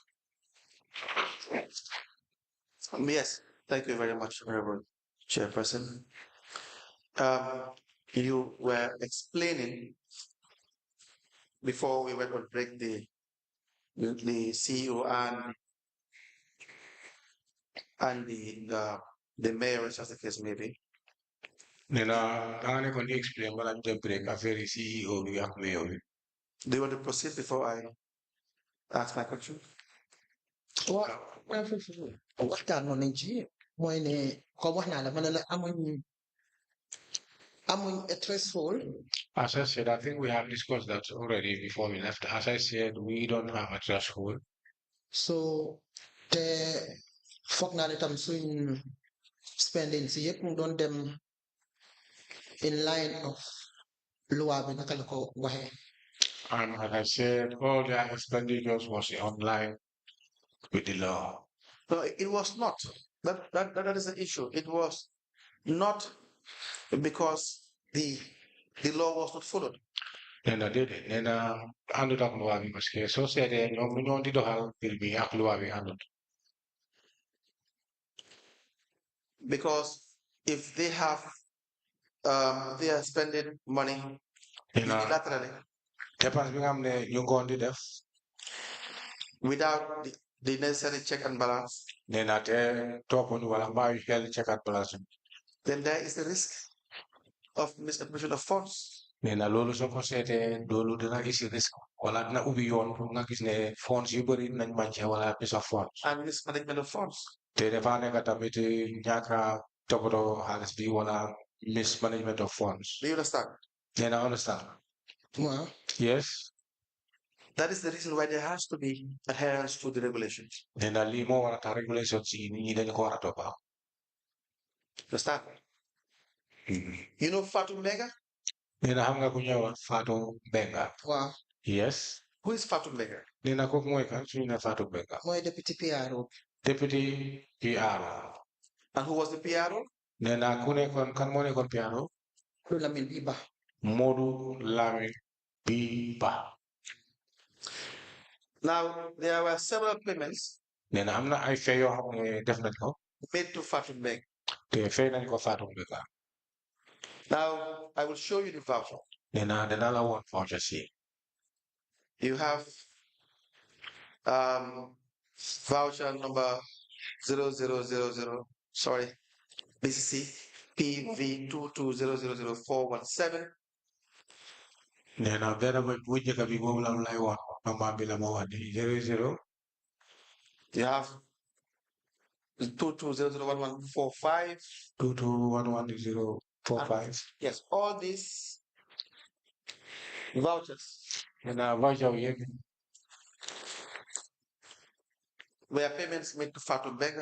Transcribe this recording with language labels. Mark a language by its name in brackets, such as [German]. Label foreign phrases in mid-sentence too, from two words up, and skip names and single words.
[English] Yes, thank you very much, Honorable Chairperson. Um, you were explaining before we went on break the CEO and the mayoress, as the case may be. [Wolof] Nena, danga ne kondi explain bala ñu break affaire CEO bi ak mayor bi. [English] Do you want to proceed before I ask my question? [Wolof] waaw waxtaanoon nañ ci mooy ne comme wax naa la ma ne la amuñ a threshold. [English] As I said, I think we have discussed that already before we left. As I said, we don't have a threshold. [Wolof] So te foog naa ne tam suñ spending si yëpp mu doon dem [English] in line of [Wolof] loi bi naka la ko waxee. [English] And as I said, all their expenditures was online with the law. No, it was not. That is the issue. It was not because the law was not followed. [Wolof] Nena dede, nena andut ak loi bi parce que soo seetee ñoom lu ñoo di doxal mbir bi ak loi bi andut. [English] Because if they they are spending money [Wolof] Nena [English] unilaterally [Wolof] dépense bi nga xam ne ñu ngoon di def. [English] Without the necessary check and balance. [Wolof] Nena te toppuñu wala mbaa yu xel [English] check and balance. Then there is the risk of misappropriation of funds. [Wolof] Nena loolu soo ko seetee loolu dina isi risque wala dina ubbi yoon pour nga gis ne funds yu bëri nañ manqué wala [English] piece of funds. And mismanagement of funds. [Wolof] Te dafa nekk tamit ñàkk a toppatoo xaalis bi wala [English] mismanagement of funds. Do you understand? [Wolof] Nena understand? Waaw. [English] Yes. That is the reason why there has to be adherence to the regulations. [Wolof] Nena lii moo war a tax regulations yi nit ñi dañu ko war a toppa. [English] Understand? You know Fatou Mbengue? [Wolof] Nena xam nga ku ñëw Fatou Mbengue. Waaw. [English] Yes. Who is Fatou Mbengue? [Wolof] Nena kooku mooy kan suñu ne Fatou Mbengue. mooy [English] deputy PRO. Deputy PRO. And who was the PRO? [Wolof] Nena ku nekkoon kan moo nekkoon PRO. Modou Lamine Biba. Modou Lamine Biba. [English] Now there were several payments. [Wolof] Nena am na ay fee yoo xam ne def nañ ko. [English] Made to Fatou Mbengue. [Wolof] Te fee nañ ko Fatou Mbengue. [English] Now I will show you the voucher. [Wolof] Nena dana la woon voucher si. [English] You have voucher number 0000. Sorry, BCC PV220000417. [Wolof] Nena benn bu njëkk bi boobu la lay woon number bi la ma wax ni 00. [English] You have 22001145. 22111045. Yes, all these vouchers [Wolof] Nena voucher bi yëpp. [English] were payments made to Fatou Mbengue.